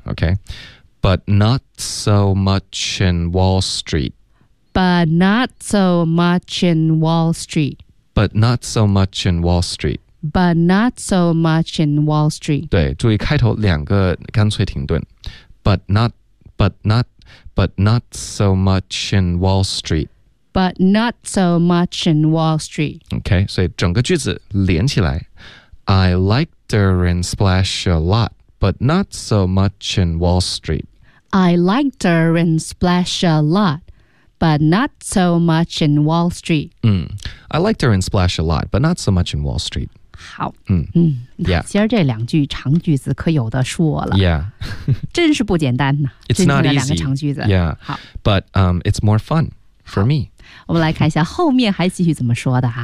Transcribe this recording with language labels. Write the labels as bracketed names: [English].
[English] Okay. But not so much in Wall Street. But not so much in Wall Street. But not so much in Wall Street. But not so much in Wall Street. [Chinese] 对，注意开头两个干脆停顿。 [English] But not, but not, but not so much in Wall Street. But not so much in Wall Street. [Chinese] Okay, 所以整个句子连起来。 [English] I liked her in Splash a lot, but not so much in Wall Street. I liked her in Splash a lot. But not so much in Wall Street. I liked her in Splash a lot, but not so much in Wall Street. [Chinese] 好。 [English] Yeah. [Chinese] 今儿这两句长句子可有的说了。 [English] Yeah. [Chinese] 真是不简单呢。 [English] It's not easy. [Chinese] 两个长句子。 [English] Yeah. [Chinese] 好。 [English] But it's more fun for me. [Chinese] 我们来看一下后面还继续怎么说的哈。